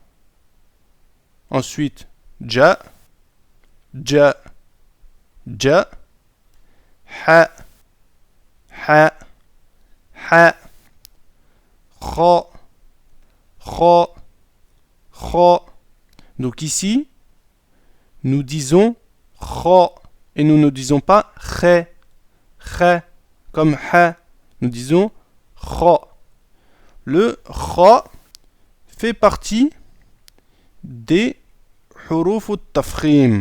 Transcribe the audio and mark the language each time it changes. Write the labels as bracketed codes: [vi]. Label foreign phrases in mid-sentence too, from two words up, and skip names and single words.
[fr] Ensuite, ja, ja, ja, ha, ha, ha, kha, kha, kha. Donc ici, nous disons kha et nous ne disons pas khe, khe, comme ha. Nous disons kha. Le kha fait partie des [ar] حروف التفخيم.